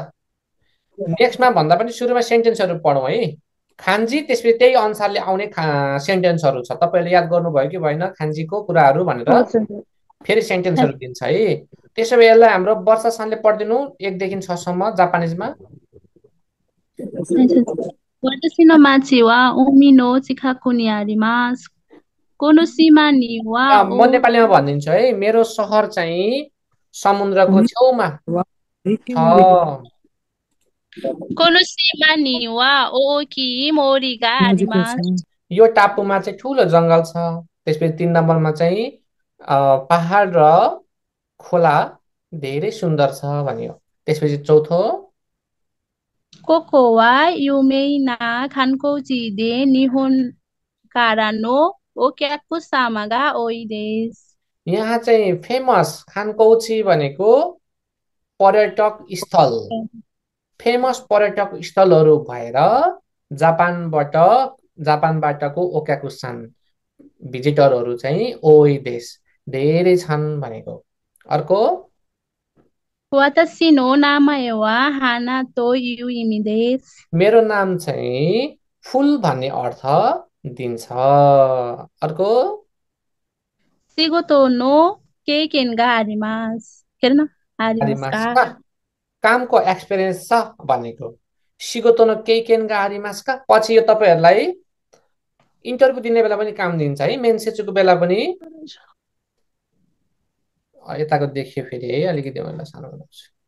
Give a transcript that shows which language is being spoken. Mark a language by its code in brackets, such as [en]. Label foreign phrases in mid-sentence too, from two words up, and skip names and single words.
[ne] नेक्स्टमा भन्दा पनि सुरुमा सेन्टेन्सहरू पढौँ है। खान्जी त्यसपछि त्यही अनुसारले आउने सेन्टेन्सहरू छ, तपाईँहरूले याद गर्नुभयो कि भएन खान्जीको कुराहरू भनेर। फेरि सेन्टेन्सहरू दिन्छ है। त्यसो भए यसलाई हाम्रो वर्षा सानले पढिदिनु 1 देखि 6 सम्म जापानिजमा। [ja] 私の町は海の近くにあります。この島には [ne] म नेपालीमा भनिदिन्छु है। मेरो सहर चाहिँ समुद्रको छेउमा छ। [ja] この島には大きい森があります。 [ne] यो टापुमा चाहिँ ठुलो जङ्गल छ। त्यसपछि 3 नम्बरमा चाहिँ पहाड र खोला धेरै सुन्दर छ भन्यो। त्यसपछि चौथो [ja] ここは有名な観光地で日本からのお客様が多いです。 [ne] यहाँ चाहिँ फेमस खानकौची भनेको पर्यटक स्थल, फेमस पर्यटक स्थलहरू भएर जापानबाटको ओकाकुसान भिजिटरहरू चाहिँ ओइ देश धेरै छन् भनेको। अर्को [ja] 私の名前は花という意味です。 [ne] मेरो नाम चाहिँ फुल भन्ने अर्थ दिन्छ। अर्को [ja] 仕事の経験があります。けるなありますか? [ne] कामको एक्सपिरियन्स छ भनेको। [ja] 仕事の経験がありますか [ne] पछि यो तपाईँहरूलाई इन्टरभ्यू दिने बेला पनि काम दिन्छ है। मेन्सेचुको बेला पनि। यताको देखियो फेरि है, अलिकति मैले सानो बनाउँछु।